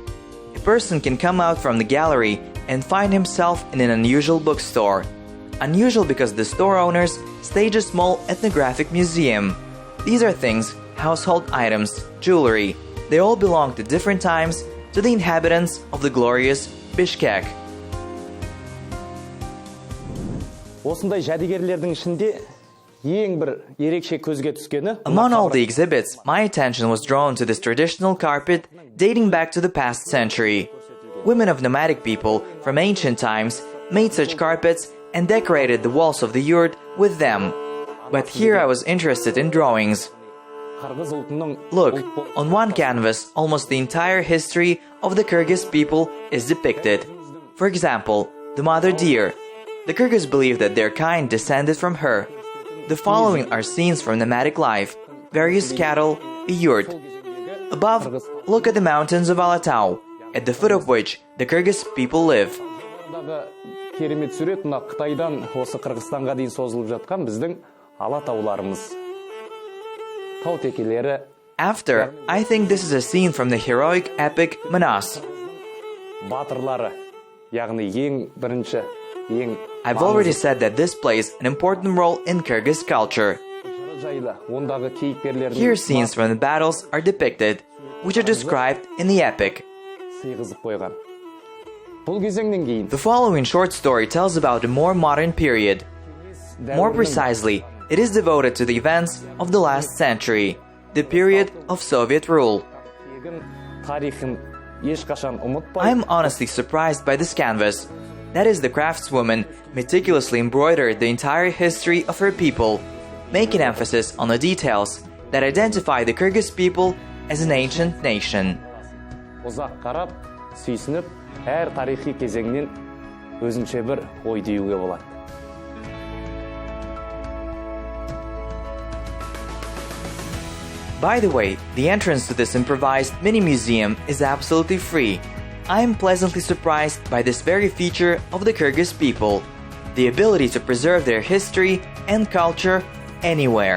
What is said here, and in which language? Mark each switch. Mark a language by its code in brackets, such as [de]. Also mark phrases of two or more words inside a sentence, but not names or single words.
[en] A person can come out from the gallery and find himself in an unusual bookstore. Unusual because the store owners stage a small ethnographic museum. These are things, household items, jewelry. They all belong to different times, to the inhabitants of the glorious Bishkek. [kk] Осындай жәдігерлердің ішінде ең бір ерекше көзге түскені [en] Among all the exhibits, my attention was drawn to this traditional carpet dating back to the past century. Women of nomadic people from ancient times made such carpets and decorated the walls of the yurt with them. But here I was interested in drawings. Look, on one canvas, almost the entire history of the Kyrgyz people is depicted. For example, the mother deer. The Kyrgyz believe that their kind descended from her. The following are scenes from nomadic life, various cattle, a yurt. Above, look at the mountains of Alai, at the foot of which the Kyrgyz people live. [kk] Керемет сурет мына Қытайдан осы Қырғызстанға дейін созылып жатқан біздің Алатауларымыз. Тау текелері. [en] After, I think this is a scene from the heroic epic Manas. [kk] Батырлары, яғни ең бірінші, ең [en] I've already said that this plays an important role in Kyrgyz culture. Here scenes from the battles are depicted, which are described in the epic. The following short story tells about a more modern period. More precisely, it is devoted to the events of the last century, the period of Soviet rule. I am honestly surprised by this canvas. That is, the craftswoman meticulously embroidered the entire history of her people, making emphasis on the details that identify the Kyrgyz people as an ancient nation. [kk] Әр тарихи кезеңнен өзінше бір ой деуге болады. [en] By the way, the entrance to this improvised mini-museum is absolutely free. I am pleasantly surprised by this very feature of the Kyrgyz people, the ability to preserve their history and culture anywhere.